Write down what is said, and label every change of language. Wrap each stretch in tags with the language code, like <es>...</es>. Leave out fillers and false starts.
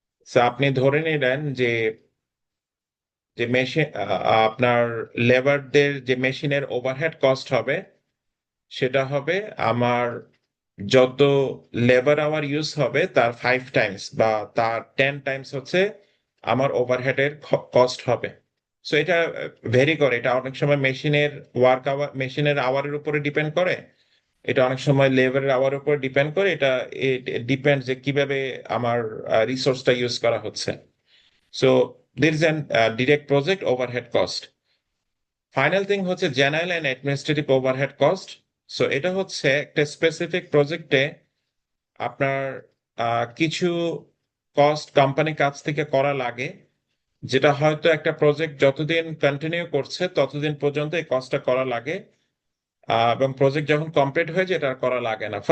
<bn>So আপনি ধরে নিলেন যে যে মেশিন আপনার লেবারদের যে মেশিনের ওভারহেড কস্ট হবে, সেটা হবে আমার যত লেবার আওয়ার ইউজ হবে তার 5 টাইমস বা তার 10 টাইমস হচ্ছে আমার ওভারহেডের কস্ট হবে। সো এটা ভেরি করে, এটা অনেক সময় মেশিনের ওয়ার্ক আওয়ার, মেশিনের আওয়ারের উপরে ডিপেন্ড করে, এটা অনেক সময় লেবারের আওয়ার উপর ডিপেন্ড করে, এটা ডিপেন্ড যে কিভাবে আমার রিসোর্সটা ইউজ করা হচ্ছে।</bn> <en>So there is an direct project overhead cost.</en> <bn>Final thing হচ্ছে general and administrative overhead cost. So এটা হচ্ছে একটা স্পেসিফিক প্রজেক্টে আপনার কিছু কস্ট কোম্পানির কাছ থেকে করা লাগে, যেটা হয়তো একটা প্রজেক্ট যতদিন কন্টিনিউ করছে ততদিন পর্যন্ত এই কস্টটা করা লাগে, এবং প্রজেক্ট যখন কমপ্লিট হয়ে যায় এটা আর করা লাগে না।</bn>